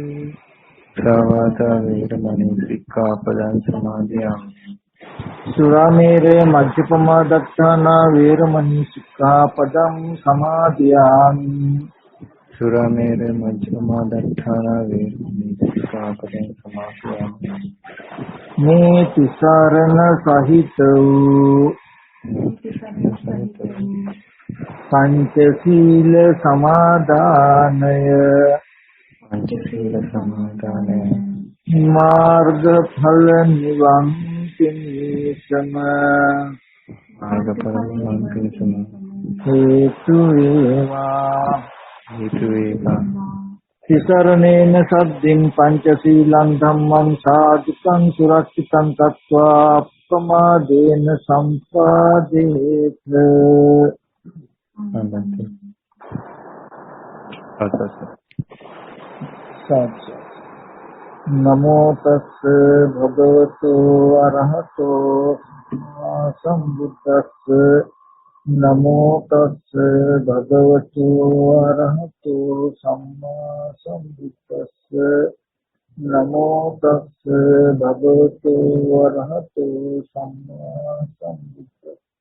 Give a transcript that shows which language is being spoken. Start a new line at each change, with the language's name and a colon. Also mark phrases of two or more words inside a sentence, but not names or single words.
Pali: සාවාදා වේරමණී සික්ඛාපදං සමාදියාමි සුරාමේරය මජ්ජපමා දත්තානා වේරමණී සික්ඛාපදං සමාදියාමි සුරාමේර මජ්ජපමා දත්තානා වේරමණී සික්ඛාපදං සමාදියාමි
Sinhala: මේ තිසරණ සහිත වූ පංචශීල සමාදානය මාර්ගඵල නිවන් පිණිසම හේතු වේවා
Pali: තිසරණේන සද්දින් පංචශීලං ධම්මං සාධුකං සුරක්ෂිතං තත්වා අප්පමාදේන සම්පාදේත නමෝ තස්ස භගවතු අරහතෝ සම්බුද්දස්ස නමෝ තස්ස භගවතු අරහතෝ සම්මා සම්බුද්දස්ස නමෝ තස්ස භගවතු අරහතෝ සම්මා සම්බුද්දස්ස